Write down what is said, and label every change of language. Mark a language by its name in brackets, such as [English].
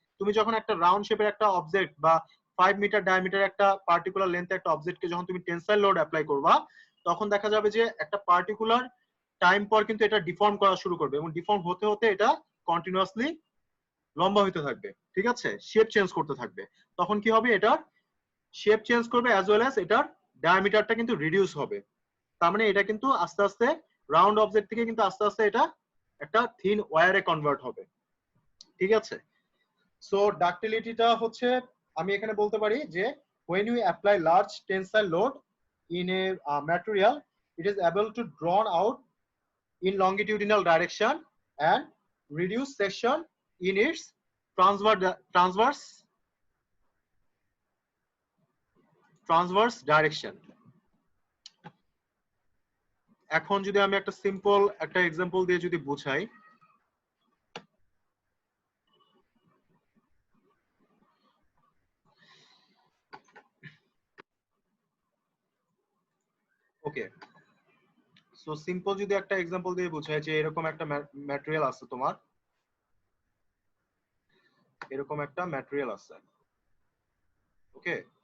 [Bangla] তুমি যখন একটা রাউন্ড শেপের একটা অবজেক্ট বা 5 মিটার ডায়ামিটার একটা পার্টিকুলার লেন্থে একটা অবজেক্টকে যখন তুমি টেনসাইল লোড অ্যাপ্লাই করবা, তখন দেখা যাবে যে একটা পার্টিকুলার টাইম পর কিন্তু এটা ডিফর্ম করা শুরু করবে এবং ডিফর্ম হতে হতে এটা কন্টিনিউয়াসলি লম্বা হতে থাকবে, ঠিক আছে, শেপ চেঞ্জ করতে থাকবে। তখন কি হবে? এটার শেপ চেঞ্জ করবে অ্যাজ ওয়েল অ্যাজ এটার ডায়ামিটারটা কিন্তু রিডিউস হবে। তার মানে এটা কিন্তু আস্তে আস্তে রাউন্ড অবজেক্ট থেকে কিন্তু আস্তে আস্তে এটা একটা থিন ওয়্যারে কনভার্ট হবে, ঠিক আছে। সো ডাক্টিলিটিটা হচ্ছে আমি এখানে বলতে পারি যে [English] when you apply large tensile load in a material, it is able to drawn out in longitudinal direction and reduce section in its transverse direction. [Bangla] এখন যদি আমি একটা সিম্পল একটা এক্সাম্পল দিয়ে যদি বুঝাই, ওকে, সো সিম্পল যদি একটা এক্সাম্পল দিয়ে বুঝাই যে এরকম একটা ম্যাটেরিয়াল আছে, তোমার এরকম একটা ম্যাটেরিয়াল আছে, ওকে।